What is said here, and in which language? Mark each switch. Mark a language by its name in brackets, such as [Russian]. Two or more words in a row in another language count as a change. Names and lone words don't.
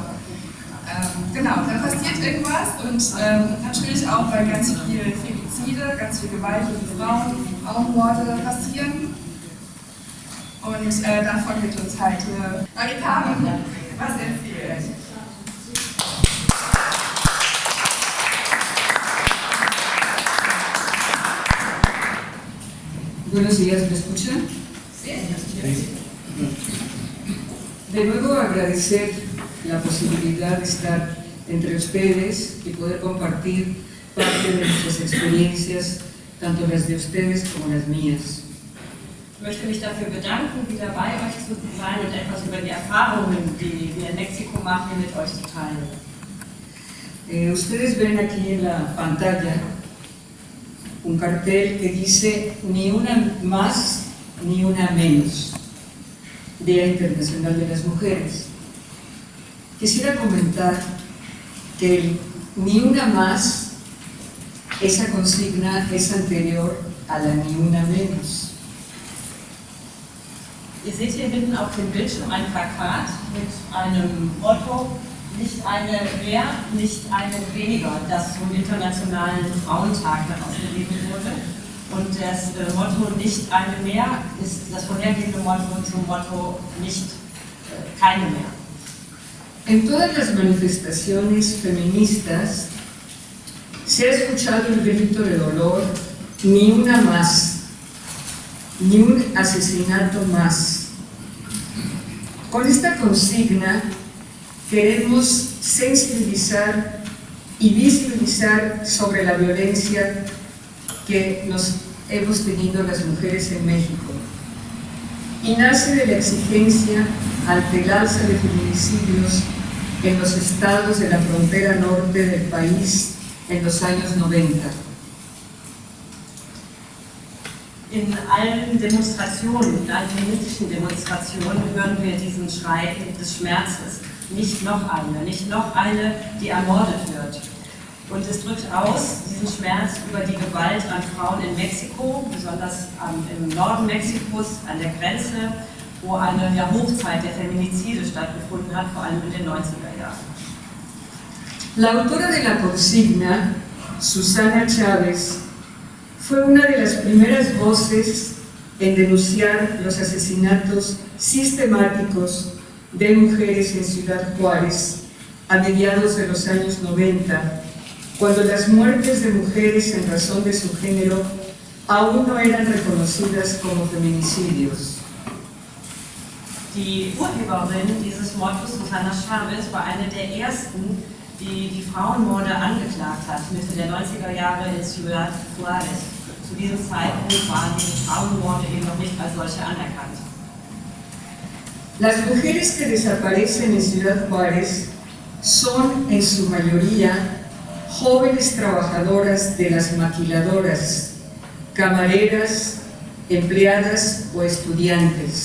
[German] Genau, da passiert irgendwas und natürlich auch, weil ganz viele Femizide, ganz viel Gewalt gegen Frauen, Frauenmorde passieren. Und davon wird uns halt Marika was erzählt. [Spanish] Buenos días, ¿me escuchan? Sí. De nuevo agradecer la posibilidad de estar entre ustedes y poder compartir parte de nuestras experiencias, tanto las de ustedes como las mías. [German] Ich möchte mich dafür bedanken, wieder bei euch zu sein und etwas über die Erfahrungen, die wir in Mexiko machen, mit euch zu teilen. [Spanish] Ustedes ven aquí en la pantalla un cartel que dice ni una más ni una menos, Día Internacional de las Mujeres. Quisiera comentar que el ni una más, esa consigna es anterior a la ni una menos. [German] Ihr seht hier hinten auf dem Bildschirm ein Plakat mit einem Motto, nicht eine mehr, nicht eine weniger, das zum Internationalen Frauentag dann ausgegeben wurde. Und das Motto nicht eine mehr ist das vorhergehende Motto zum Motto nicht keine mehr. [Spanish] En todas las manifestaciones feministas se ha escuchado el grito de dolor, ni una más, ni un asesinato más. Con esta consigna queremos sensibilizar y visibilizar sobre la violencia que nos hemos tenido las mujeres en México. Y nace de la exigencia ante el alza de feminicidios en los estados de la frontera norte del país en los años 90. [German] In allen Demonstrationen, in allen feministischen Demonstrationen hören wir diesen Schrei des Schmerzes. Nicht noch eine, die ermordet wird. Und es drückt aus diesen Schmerz über die Gewalt an Frauen in Mexiko, besonders im Norden Mexikos, an der Grenze, wo eine Hochzeit der Feminizide stattgefunden hat, vor allem in den 90er Jahren. [Spanish] La autora de la consigna, Susana Chávez, fue una de las primeras voces en denunciar los asesinatos sistemáticos de mujeres en Ciudad Juárez a mediados de los años 90, cuando las muertes de mujeres en razón de su género aún no eran reconocidas como feminicidios. [German] Die Urheberin dieses Mottos, Susana Chávez, war eine der ersten, die die Frauenmorde angeklagt hat, Mitte der 90er Jahre in Ciudad Juárez. Zu diesem Zeitpunkt waren die Frauenmorde eben noch nicht als solche anerkannt. [Spanish] Las mujeres que desaparecen en Ciudad Juárez son en su mayoría jóvenes trabajadoras de las maquiladoras, camareras, empleadas o estudiantes.